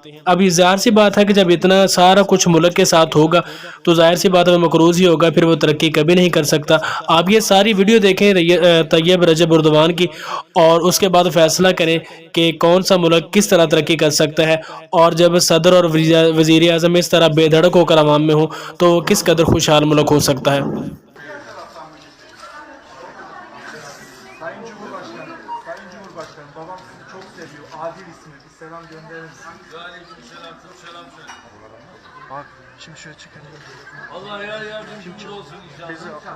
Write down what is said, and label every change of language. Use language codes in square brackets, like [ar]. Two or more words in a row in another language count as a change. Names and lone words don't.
[ur] ابھی ظاہر سی بات ہے کہ جب اتنا سارا کچھ ملک کے ساتھ ہوگا تو ظاہر سی بات ہے وہ مقروض ہی ہوگا، پھر وہ ترقی کبھی نہیں کر سکتا. آپ یہ ساری ویڈیو دیکھیں طیب رجب ایردوان کی، اور اس کے بعد فیصلہ کریں کہ کون سا ملک کس طرح ترقی کر سکتا ہے. اور جب صدر اور وزیر اعظم اس طرح بےدھڑک ہو کر عوام میں ہو تو کس قدر خوشحال ملک ہو سکتا ہے. [tr] Sayın Cumhurbaşkanım, Sayın Cumhurbaşkanım, babam sizi çok seviyor. Adil ismi, bir selam gönderir misiniz? Aleykümselam, çok selam söyle. Bak, şimdi şöyle çıkalım. Allah yar yardımcımız olsun inşallah.